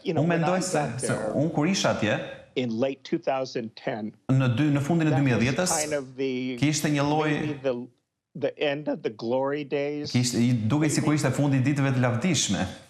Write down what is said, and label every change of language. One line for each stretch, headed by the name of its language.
Albanian: Unë mendoj se unë kur isha atje,
English: in late 2010,
Albanian: në fundin e 2010-s, kishte një lloj
English: the end of the glory days.
Albanian: Duke sikur ishte fundi i ditëve të lavdishme.